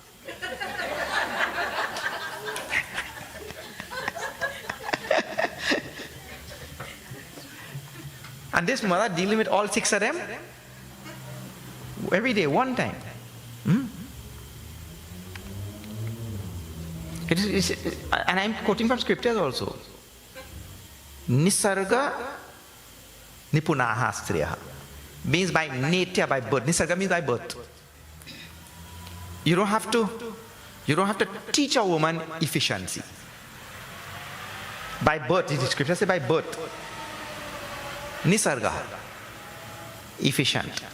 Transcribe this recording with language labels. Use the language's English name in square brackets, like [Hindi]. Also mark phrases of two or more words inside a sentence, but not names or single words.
[English] And this mother dealing with all 6 of them every day, one time. And I'm quoting from scriptures also. [Sanskrit] निसर्ग निपुणाः स्त्रियः [English] means by nature, by birth. Nisarga means by birth. You don't have to teach a woman efficiency. By birth, the scripture says by birth. Nisarga, efficient.